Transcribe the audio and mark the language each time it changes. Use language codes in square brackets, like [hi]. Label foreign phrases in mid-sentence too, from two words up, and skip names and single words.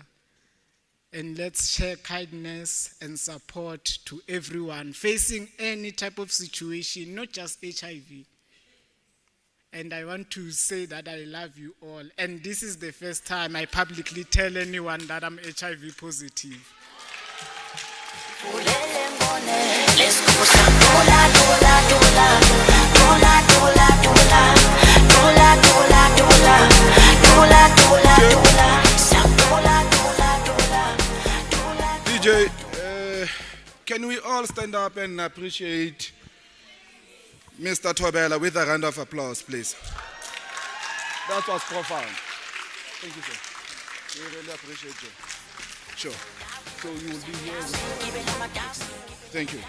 [en] And let's share kindness and support to everyone facing any type of situation, not just HIV. And I want to say that I love you all. And this is the first time I publicly tell anyone that I'm HIV positive. Let's go some dola, dola, dola, dola, dola, dola, dola, dola, dola, dola, dola, dola, some dola, dola, dola, dola. DJ, can we all stand up and appreciate Mr. Tobela with a round of applause, please? That was profound. Thank you, sir. We really appreciate you. Sure. So you will be here. Thank you.